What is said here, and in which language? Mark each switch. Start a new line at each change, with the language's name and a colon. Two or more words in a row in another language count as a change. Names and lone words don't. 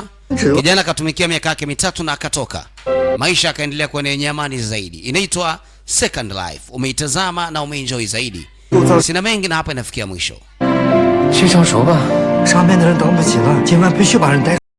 Swahili: Kijana akatumikia miaka yake mitatu na akatoka. Maisha yakaendelea kuwa yenye amani zaidi. Inaitwa Second Life. Umeitazama na umeenjoy zaidi. Sina mengi na hapa inafikia mwisho.
Chinese: 去成熟吧，上面的人等不及了，今晚必须把人带